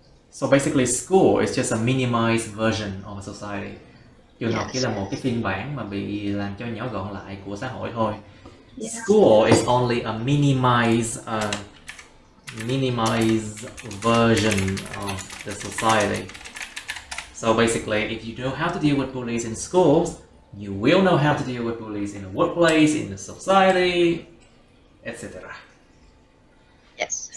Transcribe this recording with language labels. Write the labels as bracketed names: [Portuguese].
[English] So basically, school is just a minimized version of a society. [Vietnamese] Trường học chỉ là một cái phiên bản mà bị làm cho nhỏ gọn lại của xã hội thôi. [English] School is only a minimized minimized version of the society. So basically, if you know how to deal with bullies in schools, you will know how to deal with bullies in the workplace, in the society, etc. Yes.